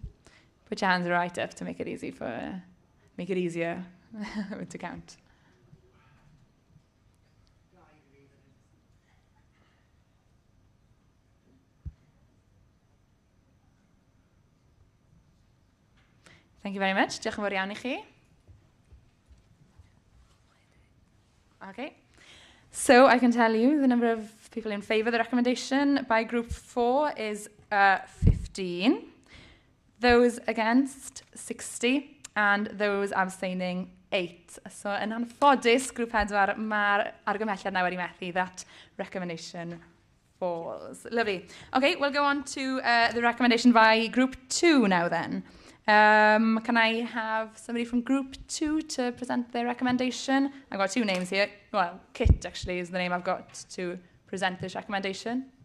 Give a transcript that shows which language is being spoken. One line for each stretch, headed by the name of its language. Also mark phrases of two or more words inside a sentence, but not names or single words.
English: Put your hands right up to make it easier to count. Thank you very much.
Welsh: Diolch yn fawr iawn I chi.
English: Okay. So I can tell you the number of people in favour of the recommendation by Group 4 is 15. Those against, 60. And those abstaining, 8.
Welsh: So yn anffodus, Grŵp 4, mae'r argymhelliad nawr I methu.
English: That recommendation falls. Lovely. Okay, we'll go on to the recommendation by Group 2 now then. Can I have somebody from Group 2 to present their recommendation? I've got 2 names here. Well, Kit actually is the name I've got to present this recommendation.